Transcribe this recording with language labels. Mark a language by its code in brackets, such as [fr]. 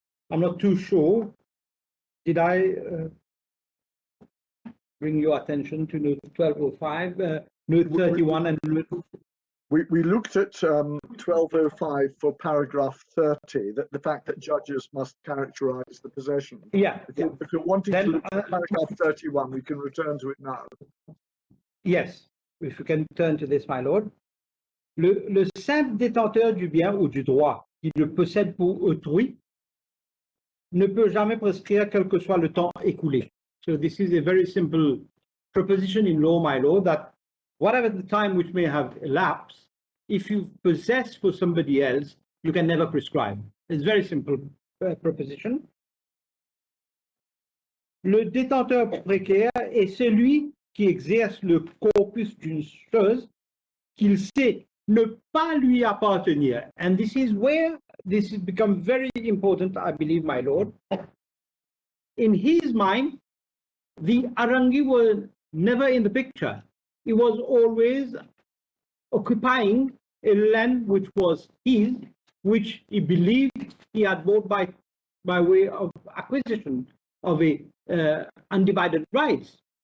[en] I'm not too sure. Did I bring your attention to note 1205, note 31 and note... We looked at 1205 for paragraph 30, that the fact that judges must characterize the possession. Yeah. If you're wanting to look at paragraph 31, we can return to it now. Yes, if you can turn to this, my lord. [fr] Le simple détenteur du bien ou du droit qui le possède pour autrui ne peut jamais prescrire quel que soit le temps écoulé. [en] So this is a very simple proposition in law, my lord, that whatever the time which may have elapsed, if you possess for somebody else, you can never prescribe. It's very simple proposition. [fr] Le détenteur précaire est celui qui exerce le corpus d'une chose qu'il sait ne pas lui appartenir. [en] And this is where this has become very important, I believe, my lord. In his mind, the Hurhangee was never in the picture. He was always occupying a land which was his, which he believed he had bought by way of acquisition of a undivided rights.